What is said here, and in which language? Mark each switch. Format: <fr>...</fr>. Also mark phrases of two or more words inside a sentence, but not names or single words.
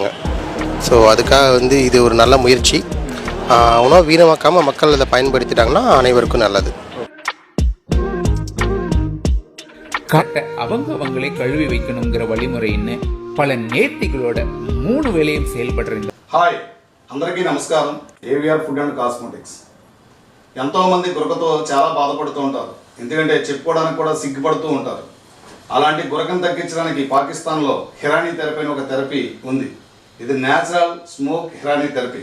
<ta>ஸோ அதுக்காக இது ஒரு நல்ல முயற்சி. உணவு வீணமாக்காமல் மக்கள் அதை பயன்படுத்திட்டாங்கன்னா அனைவருக்கும் நல்லது. அவங்களே கழுவி வைக்கணுங்கிற வழிமுறைன்னு பல நேர்த்திகளோட 3 வேளையும் செயல்படுறீங்க.</ta> <te>హాయ్, అందరికీ నమస్కారం. ఏవిఆర్ ఫుడ్ అండ్ కాస్మెటిక్స్. ఎంతోమంది గురకతో చాలా బాధపడుతూ ఉంటారు. ఎందుకంటే చెప్పుకోవడానికి కూడా సిగ్గుపడుతూ ఉంటారు. అలాంటి గురకను తగ్గించడానికి పాకిస్తాన్లో హిరానీ థెరపీ అని ఒక థెరపీ ఉంది. ఇది న్యాచురల్ స్మోక్ హిరానీ థెరపీ.</te>